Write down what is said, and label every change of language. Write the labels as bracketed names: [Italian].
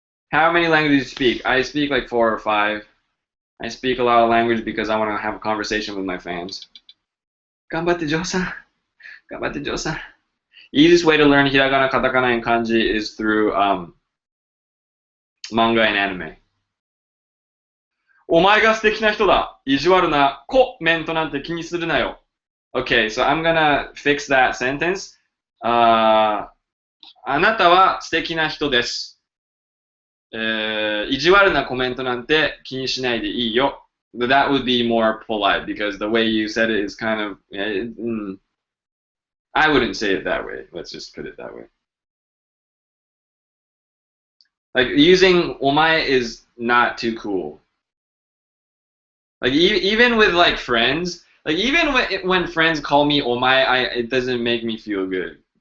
[English] How many languages do you speak? I speak like 4 or 5. I speak a lot of language because I want to have a conversation with my fans. [Japanese] 頑張ってジョーさん。頑張ってジョーさん。 [English] Easiest way to learn hiragana, katakana, and kanji is through manga and anime. [Japanese] お前が素敵な人だ。意地悪なコメントなんて気にするなよ。 [English] Okay, so I'm gonna fix that sentence. [Japanese] あなたは素敵な人です。意地悪なコメントなんて気にしないでいいよ。 [English] That would be more polite because the way you said it is kind of. I wouldn't say it that way. Let's just put it that way. Like using omae is not too cool. Like even with like friends, like even when friends call me omae, it doesn't make me feel good.